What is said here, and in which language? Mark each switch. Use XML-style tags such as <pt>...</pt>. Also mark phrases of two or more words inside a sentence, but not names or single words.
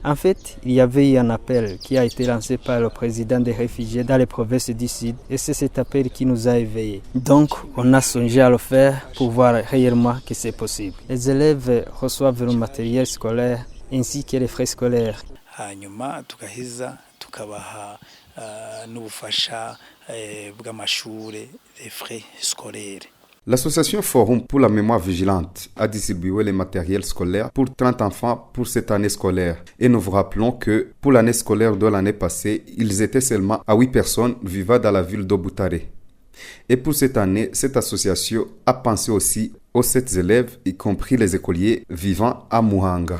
<fr>En fait, il y avait eu un appel qui a été lancé par le président des réfugiés dans les provinces du Sud et c'est cet appel qui nous a éveillés. Donc, on a songé à le faire pour voir réellement que c'est possible. Les élèves reçoivent le matériel scolaire ainsi que les frais scolaires.</fr> <rn>Hanyuma tukahiza tukabaha n'ubufasha bw'amashure,</rn> <fr>les frais scolaires. L'association Forum pour la mémoire vigilante a distribué les matériels scolaires pour 30 enfants pour cette année scolaire. Et nous vous rappelons que pour l'année scolaire de l'année passée, ils étaient seulement à 8 personnes vivant dans la ville d'Obutare. Et pour cette année, cette association a pensé aussi aux 7 élèves, y compris les écoliers vivant à Muhanga.</fr>